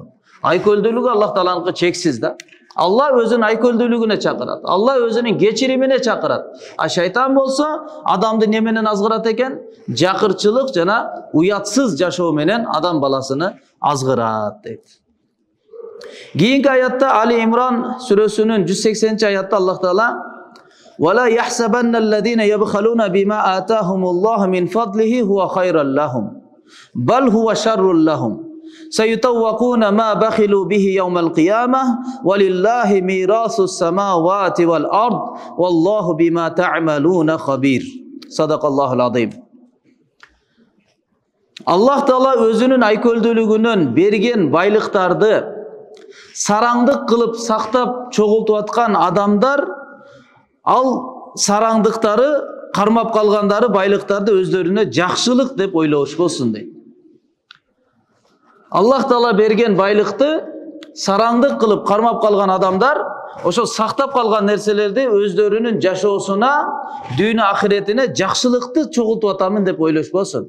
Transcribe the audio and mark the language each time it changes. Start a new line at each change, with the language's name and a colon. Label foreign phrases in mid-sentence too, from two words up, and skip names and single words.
Kyrgyz: Айкөлдүүлүгү Аллах Тааланыкы чексиз да. Аллах өзүнүн айкөлдүүлүгүнө чакырат. Аллах өзүнүн кечиримине чакырат. А шайтан болсо, адамды не менен азгырат экен? Жакырчылык жана уятсыз жашоо менен адам баласыны азгырат дейт. Кийинки аятта Али Имран сүрөсүнүн 180-аятта Аллах Таала
Arabic: وَلَا يَحْسَبَنَّ الَّذِينَ يَبْخَلُونَ بِمَا آتَاهُمُ اللَّهُ مِنْ فَضْلِهِ هُوَ خَيْرًا لَهُمْ بَلْ هُوَ شَرٌّ لَهُمْ سَيُطَوَّقُونَ مَا بَخِلُوا بِهِ يَوْمَ الْقِيَامَةِ وَلِلَّهِ مِيرَاثُ السَّمَاوَاتِ وَالْأَرْضِ وَاللَّهُ بِمَا تَعْمَلُونَ خَبِيرٌ صدق الله العظيم.
Kyrgyz: Аллах Таала өзүнүн айкөлдүүлүгүнөн берген байлыктарды сараңдык кылып сактап чогултуп аткан адамдар, ал сараңдыктары кармап калгандары байлыктарды өздөрүнө жакшылык деп ойлошпосун дейт. Аллах Таала берген байлыкты сараңдык кылып кармап калган адамдар ошо сактап калган нерселерди өздөрүнүн жашоосуна, дүйнө ахиретине жакшылыкты чогултуп атамын деп ойлошпосун.